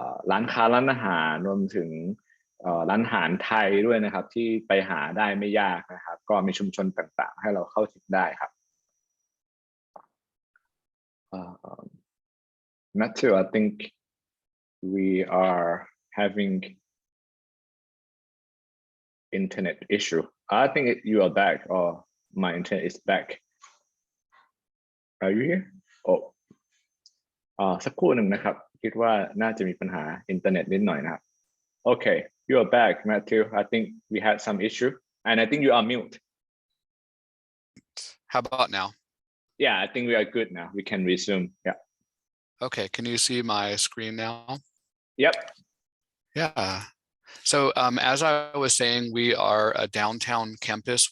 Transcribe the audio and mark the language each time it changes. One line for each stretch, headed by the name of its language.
Thai: ร้านค้าร้านอาหารรวมถึงร้านอาหารไทยด้วยนะครับที่ไปหาได้ไม่ยากนะครับก็มีชุมชนต่างๆให้เราเข้าถึงได้ครับ
English: Matthew, I think we are having internet issue. I think you are back or my internet is back. Are you here?
Thai: สักครู่หนึ่งนะครับคิดว่าน่าจะมีปัญหาอินเทอร์เน็ตนิดหน่อยนะครับ
English: Okay, you are back, Matthew. I think we had some issue and I think you are mute. How about now? Yeah, I think we are good now. We can resume. Yeah. Okay, can you see my screen now? Yep. Yeah. So as I was saying, we are a downtown campus.